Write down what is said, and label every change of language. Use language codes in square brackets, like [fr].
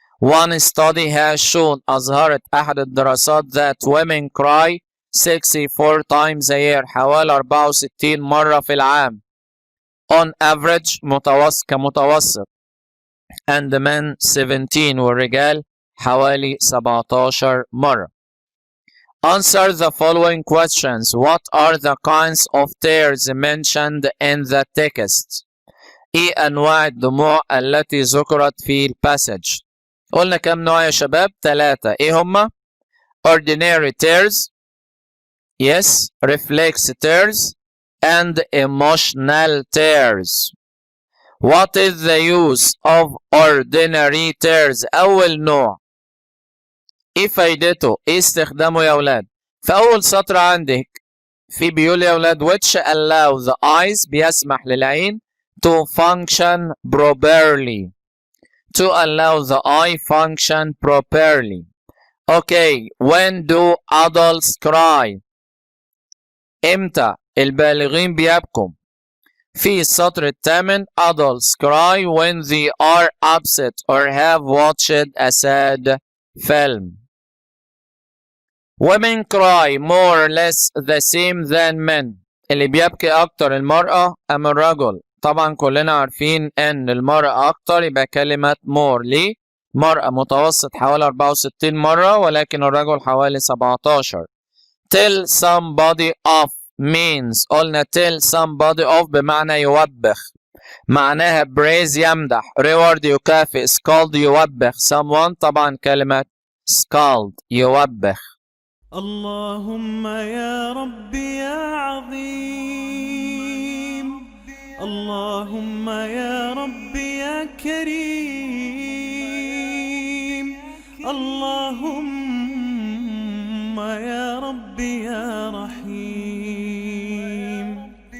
[en] One study has shown [ar] أظهرت أحد الدراسات [en] that women cry 64 times a year [ar] حوالي 64 مرة في العام [en] on average كمتوسط and men 17 [ar] والرجال حوالي 17 مرة. [en] Answer the following questions. What are the kinds of tears mentioned in the text؟ [ar] إيه أنواع الدموع التي ذكرت في الباسج؟ قلنا كم نوع يا شباب؟ 3. إيه هما؟ [en] Ordinary tears yes. Reflex tears and emotional tears. What is the use of ordinary tears؟ [ar] أول نوع إيه فايدته؟ إيه استخدامه يا أولاد؟ في أول سطر عندك في بيقول يا أولاد [en] which allow the eyes [ar] بيسمح للعين [en] to function properly. To allow the eye function properly. Okay, when do adults cry؟ [ar] إمتى البالغين بيبكوا؟ في السطر الثامن [en] adults cry when they are upset or have watched a sad film. Women cry more or less the same than men. [ar] اللي بيبكي أكتر المرأة أم الرجل؟ طبعا كلنا عارفين إن المرأة أكتر، يبقى كلمة more. ليه؟ مرأة متوسط حوالي 64 مرة ولكن الرجل حوالي 17. [en] tell somebody off means [ar] قلنا [en] tell somebody off بمعنى يوبخ، معناها praise يمدح، reward يكافئ، scold يوبخ someone، [ar] طبعا كلمة [en] scold يوبخ. [ar] اللهم يا ربي يا عظيم، اللهم يا ربي يا كريم، اللهم يا ربي يا رحيم.